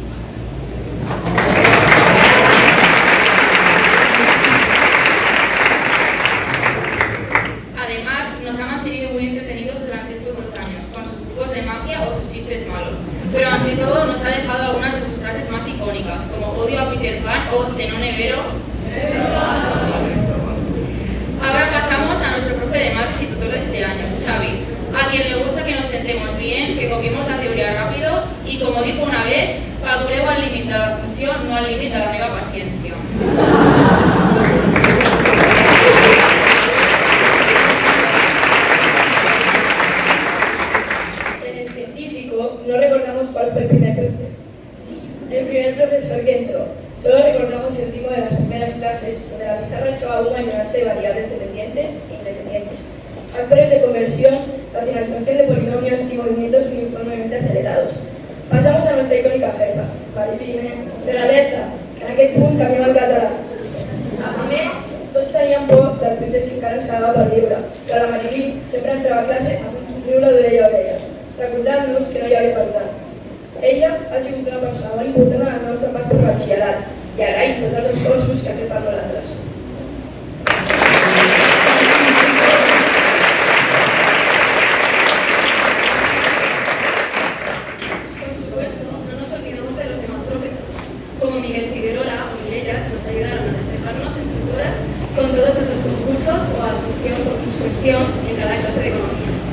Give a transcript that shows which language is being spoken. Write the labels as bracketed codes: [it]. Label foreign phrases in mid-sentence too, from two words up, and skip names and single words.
[es] Además, nos ha mantenido muy entretenidos durante estos 2 años, con sus trucos de magia o sus chistes malos, pero ante todo nos ha dejado algunas de sus frases más icónicas, como odio a Peter Pan o se no nevero. Ahora pasamos a nuestro profe de maths y tutor de este año, Xavi, a quien le gusta que nos sentemos bien, que copiemos la teoría rápido y, como dijo una vez, [ca] calculeu al límit de la funció, no al límit de la meva paciència. [es] En el científico no recordamos cuál fue el primer profesor que entró. Solo recordamos el ritmo de las primeras clases, donde la pizarra echaba humo a llenarse de variables dependientes e independientes, factores de conversión, racionalización de polinomios y movimientos uniformemente acelerados. Pasamos a nuestra icònica jefa, [ca] Marilyn, de l'alerta, que en aquest punt canviava el català. A més, tots teníem por del procés que encara ens quedava per viure, però la Marilyn sempre entrava a classe amb un somriure d'orella a orella, recordant-nos que no hi havia perdut. Ella ha sigut una persona molt important en el nostre pas per batxillerat i agraïm tots els esforços que ha fet per nosaltres. [es] Por supuesto, no nos olvidamos de los demás profesores, como Miguel Figueroa o Mireia, que nos ayudaron a despejarnos en sus horas con todos esos concursos o a asunción por sus cuestiones en cada clase de economía.